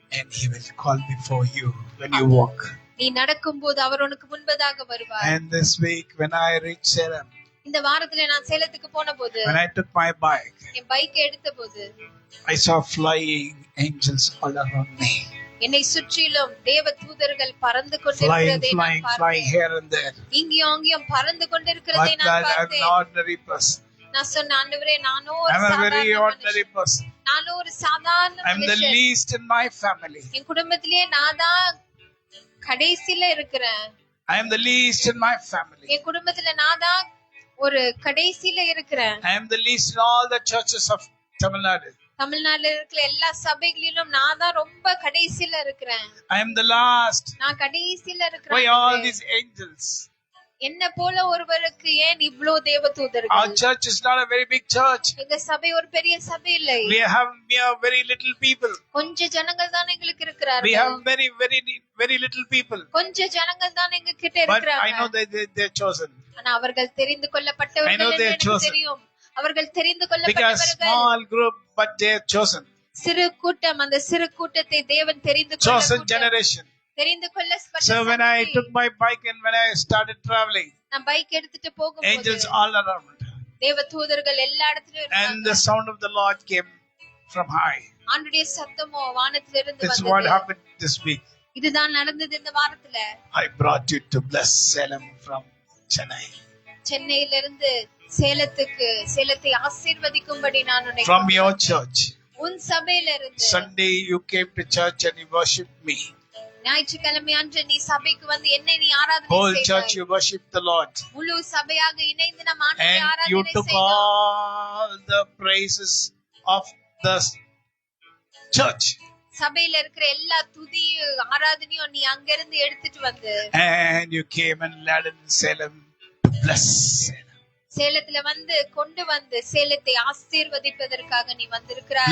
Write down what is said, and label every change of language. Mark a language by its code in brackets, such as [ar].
[en] And he will call before you when you walk. [ta] நீ நடக்கும்போது அவர் உனக்கு முன்பதாக வருவார். [en] And this week when I reached Salem, [ta] இந்த வாரத்துல நான் சேலத்துக்கு போனபோது, [en] when I took my bike, [ta] N bike எடுத்தபோது, [en] I saw flying angels all around me. [ta] என்னை சுற்றிலும் தேவ தூதர்கள் பறந்து கொண்டிருக்கிறதை நான் பார்த்தேன். [en] Flying here and there. [ta] இங்கேயும் அங்கேயும் பறந்து கொண்டிருக்கிறதை நான் பார்த்தேன். [en] I'm an ordinary person. [ta] நான் சொன்ன, ஆண்டவரே, நானோ ஒரு [en] I'm a very ordinary person. [ta] நானோ ஒரு சாதாரண [en] I'm the least in my family. [ta] என் குடும்பத்திலே நான் தான் கடைசில இருக்கிறேன். [en] I am the least in my family. [ta] என் குடும்பத்துல நான் தான் ஒரு கடைசில இருக்கிறேன். [en] I am the least in all the churches of Tamil Nadu. [ta] தமிழ்நாட்டுல இருக்கிற எல்லா சபைகளிலும் நான் தான் ரொம்ப கடைசில இருக்கிறேன். [en] I am the last. [ta] நான் கடைசில இருக்கிறேன். [en] Why all these angels? [ta] என்ன போல ஒருவருக்கு ஏன் இவ்ளோ தேவதூதர்கள்? [en] Our church is not a very big church. [ta] எங்க சபை ஒரு பெரிய சபை இல்லை. [en] We are very little people. [ta] கொஞ்ச ஜனங்கள் தான் எங்களுக்கு இருக்கிறார்கள். [en] We have very little people. [ta] கொஞ்ச ஜனங்கள் தான் எங்க கிட்ட இருக்கிறாங்க. [en] But I know they're chosen. [ta] ஆனா அவர்கள் தெரிந்து கொள்ளப்பட்டவர்கள் என்று எனக்கு தெரியும். அவர்கள் தெரிந்து கொள்ளப்பட்டவர்கள். [en] Because small group but they're chosen. [ta] சிறு கூட்டம், அந்த சிறு கூட்டத்தை தேவன் தெரிந்து கொள்ள [en] chosen generation. [ta] தெரிந்து கொள்ளப்பட்ட. [en] So when I took my bike and when I started traveling, [ta] நான் பைக் எடுத்துட்டு போகும்போது [en] angels all around. [ta] தேவதூதர்கள் எல்லா இடத்துலயும் இருந்தாங்க. [en] And the sound of the Lord came from high. [ta] ஆண்டவருடைய சத்தமோ வானத்திலிருந்து வந்தது. [en] That's what happened this week. [ta] இதுதான் நடந்தது இந்த வாரத்துல. [en] I brought you to bless Salem from Chennai. [ta] சென்னையிலிருந்து சேலத்தை ஆசீர்வதிக்கும்படி நான் உன்னை [en] from your church. [ta] உன் சபையிலிருந்து. [en] Sunday you came to church and you worshiped me. [ta] ஞாயிற்றுக்கிழமை அன்று நீ சபைக்கு வந்து என்னை நீ ஆராதனை செய்தாய். [en] Whole church you worshiped the Lord. [ta] முழு சபையாக இணைந்து நாம் ஆண்டவரை ஆராதனை செய்தோம். [en] And you took all the praises of the church. [ta] சபையில இருக்கிற எல்லா துதி ஆராதனையும் நீ அங்க இருந்து எடுத்துட்டு வந்து. [en] And you came and led in Salem to bless Salem. [ta] சேலத்துல வந்து கொண்டு வந்து சேலத்தை ஆசீர்வதிப்பதற்காக நீ வந்திருக்கிறாய்.